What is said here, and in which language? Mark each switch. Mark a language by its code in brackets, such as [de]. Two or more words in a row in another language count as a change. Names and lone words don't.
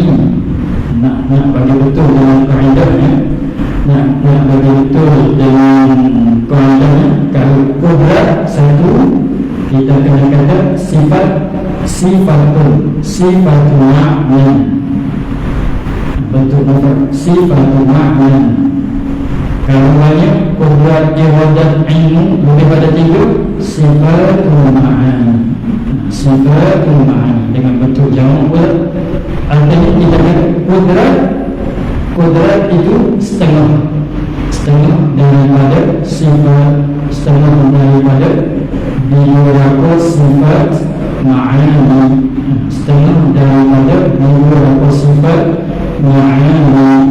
[ms] Nak bagi betul dengan kaedahnya, nak bagi betul dengan kaedahnya, kalau kudrat satu, kita kena kata [ar] sifatun ma'na, [ms] bentuk [ar] mufrad sifatun ma'na. [ms] Kalau banyak kudrat iradat ilmu lebih pada 3, [ar] sifatun ma'ani, sifatun ma'ani [ms] dengan bentuk jamak pula. Artinya kita kata kudrat itu setengah daripada sifat, setengah daripada beberapa sifat ma'ani, setengah daripada beberapa sifat ma'ani.